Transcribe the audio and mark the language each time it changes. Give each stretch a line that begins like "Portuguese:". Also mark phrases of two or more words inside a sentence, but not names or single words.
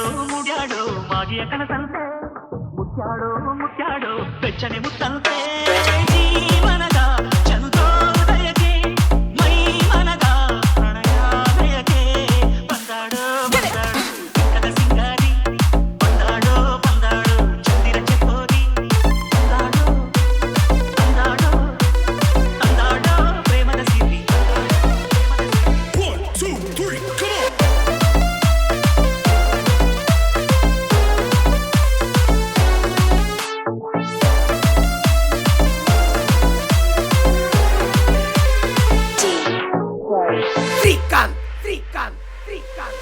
Kannada: ಮುಡ್ಯಾಡೋ ಮಾಗಿಯ ಕನಸಂತೆ ಮುತ್ಯಾಡೋ ಮುತ್ಯಾಡೋ ಬೆಚ್ಚನೆ ಮುತ್ತಂತೆ ಜೀವನದ ಚಂದೋದಯಕ್ಕೆ ಮೈ ಮನದ ಪ್ರಣಯಾದಯಕ್ಕೆ ಬಂದಾಡೋ ಬಂದಾಡು ಬಿಂಕದ ಸಿಂಗಾರಿ ಬಂದಾಡೋ ಬಂದಾಡು ಚಂದಿರ ಚಕೋರಿ ತಂದಾಡೋ ತಂದಾಡೋ ತಂದಾಡೋ ಪ್ರೇಮದ ಸಿರಿ.
English: One, two, three, go!
Kannada: ಶ್ರೀಕಾಂತ್ ಶ್ರೀಕಾಂತ್ ಶ್ರೀಕಾಂತ್